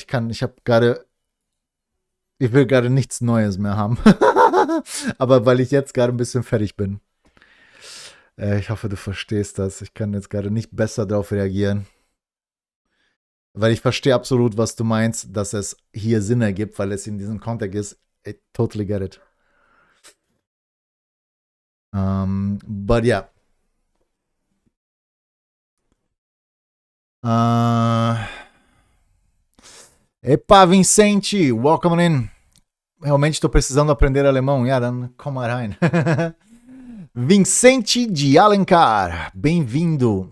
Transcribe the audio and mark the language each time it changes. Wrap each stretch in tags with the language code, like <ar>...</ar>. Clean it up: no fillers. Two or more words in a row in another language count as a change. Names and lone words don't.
<de>Ich will gerade nichts Neues mehr haben. Aber weil ich jetzt gerade ein bisschen fertig bin. Ich hoffe, du verstehst das. Ich kann jetzt gerade nicht besser darauf reagieren. Weil ich verstehe absolut, was du meinst, dass es hier Sinn ergibt, weil es in diesem Kontext ist.</de> <en>I totally get it. But yeah. Epa, Vicente, welcome in.</en> <pt>Realmente estou precisando aprender alemão.</pt> <de>Ja, dann komm mal rein.</de> <pt>Vicente de Alencar, bem-vindo.</pt>